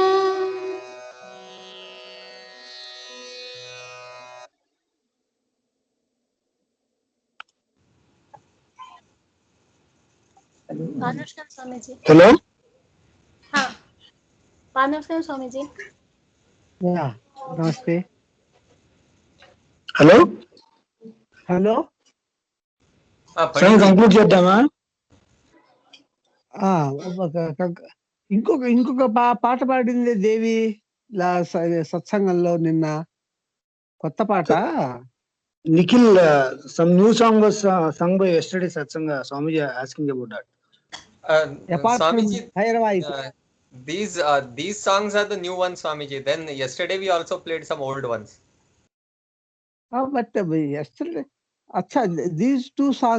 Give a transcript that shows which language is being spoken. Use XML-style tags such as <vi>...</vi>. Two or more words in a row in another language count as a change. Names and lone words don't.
<hi>पानवस्कन स्वामी जी। हेलो हाँ, पानवस्कन स्वामी जी। या नमस्ते</hi> <te>హలో హలో కంక్లూడ్ చేద్దామా? ఇంకొక పాట పాడింది దేవి సత్సంగంలో నిన్న కొత్త పాట</te> <en>నిఖిల్ some new song was sung by yesterday satsanga. Swamiji asking about that. Swamiji, Bhairava these songs are the new ones, Swamiji. Then yesterday we also played some old ones. but yesterday acha these two songs</en>